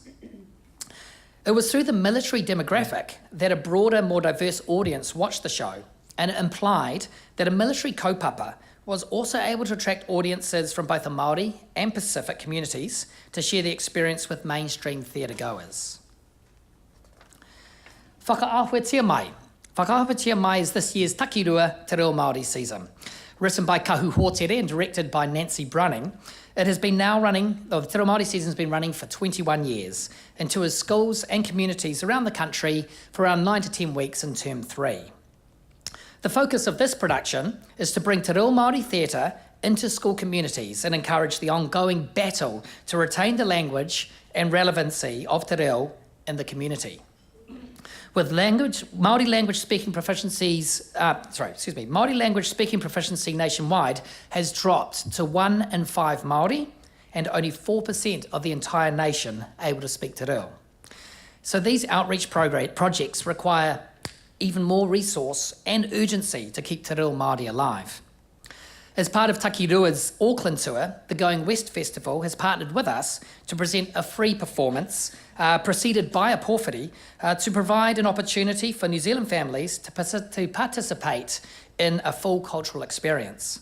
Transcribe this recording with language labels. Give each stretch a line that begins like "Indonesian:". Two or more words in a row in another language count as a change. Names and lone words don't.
English: It was through the military demographic that a broader, more diverse audience watched the show, and it implied that a military kaupapa was also able to attract audiences from both the Māori and Pacific communities to share the experience with mainstream theatre goers. Whakaahuatia mai. Whakaahuatia mai is this year's Taki Rua Te Reo Māori season. Written by Kahu Hōtere and directed by Nancy Brunning, it has been now running, the Te Reo Māori season has been running for 21 years and tours schools and communities around the country for around 9 to 10 weeks in term 3. The focus of this production is to bring Te Reo Māori theatre into school communities and encourage the ongoing battle to retain the language and relevancy of te reo in the community. With Māori language speaking proficiency nationwide has dropped to 1 in 5 Māori and only 4% of the entire nation able to speak te reo. So these outreach projects require even more resource and urgency to keep te reo Māori alive. As part of Taki Rua's Auckland tour, the Going West Festival has partnered with us to present a free performance preceded by a pōwhiri to provide an opportunity for New Zealand families to participate in a full cultural experience.